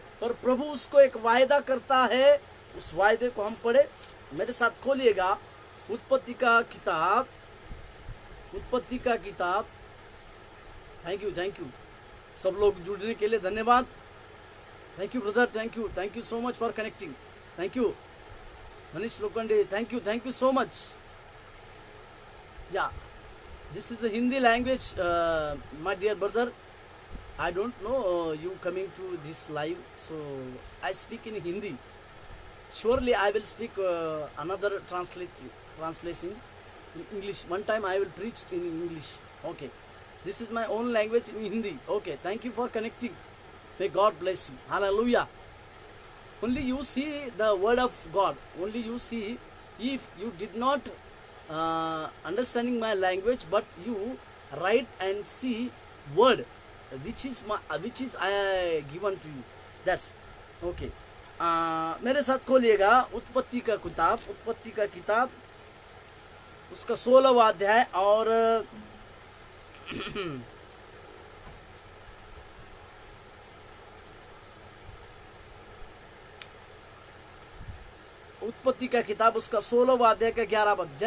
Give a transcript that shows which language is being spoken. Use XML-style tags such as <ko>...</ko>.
<hi>पर प्रभु उसको एक वायदा करता है। उस वायदे को हम पढ़े, मेरे साथ खोलिएगा उत्पत्ति का किताब, उत्पत्ति का किताब।</hi> <en>thank you</en> <hi>सब लोग जुड़ने के लिए धन्यवाद।</hi> <en>Thank you brother, thank you so much for connecting. Thank you Manish Lokhande, thank you so much. या this is a Hindi language, my dear brother. I don't know you coming to this live, so I speak in Hindi. Surely I will speak another translation in English. One time I will preach in English. Okay, this is my own language in Hindi. Okay, thank you for connecting. May God bless you. Hallelujah. Only you see the word of God. Only you see. If you did not understanding my language, but you write and see word which is I given to you. That's okay.</en> <hi>मेरे साथ खोलिएगा उत्पत्ति का किताब, उसका 16वां अध्याय और उत्पत्ति का किताब उसका 16वां अध्याय का 11वां पद।</hi>